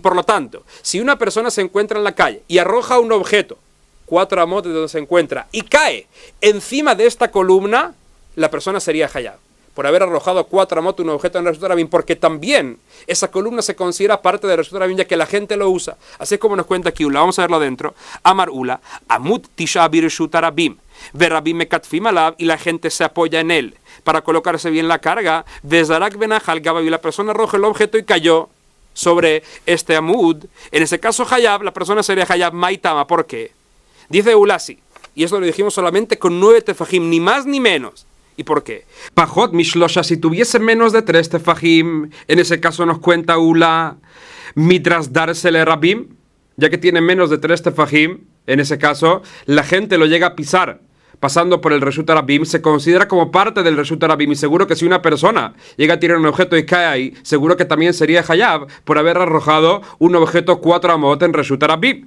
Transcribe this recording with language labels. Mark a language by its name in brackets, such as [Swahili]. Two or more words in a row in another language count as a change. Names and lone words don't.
[Spanish] Por lo tanto, si una persona se encuentra en la calle y arroja un objeto 4 amot de donde se encuentra y cae encima de esta columna, la persona sería hayab por haber arrojado 4 amot un objeto en el [Hebrew] רשות הרבים, [Spanish] porque también esa columna se considera parte del [Hebrew] רשות הרבים, [Spanish] ya que la gente lo usa. Así es como nos cuenta aquí Ula. Vamos a verlo adentro. [Hebrew] אמר עולא עמוד תשעה ברשות הרבים ורבים מכתפים עליו, [Spanish] y la gente se apoya en él para colocarse bien la carga. [Hebrew] וזרק ונח על גביו, [Spanish] y la persona arroja el objeto y cayó sobre este amud. En ese caso hayab, la persona sería hayab maitama. ¿Por qué? Dice Ula así, y eso lo dijimos solamente con 9 tefajim, ni más ni menos. ¿Y por qué? [Hebrew] פחות משלשה, [Spanish] si tuviese menos de 3 tefajim, en ese caso nos cuenta Ula, [Hebrew] מדרסי ליה רבים, [Spanish] ya que tiene menos de 3 tefajim, en ese caso, la gente lo llega a pisar pasando por el [Hebrew] רשות הרבים, [Spanish] se considera como parte del [Hebrew] רשות הרבים, [Spanish] y seguro que si una persona llega a tirar un objeto y cae ahí, seguro que también sería hayab por haber arrojado un objeto 4 amot en [Hebrew] רשות הרבים.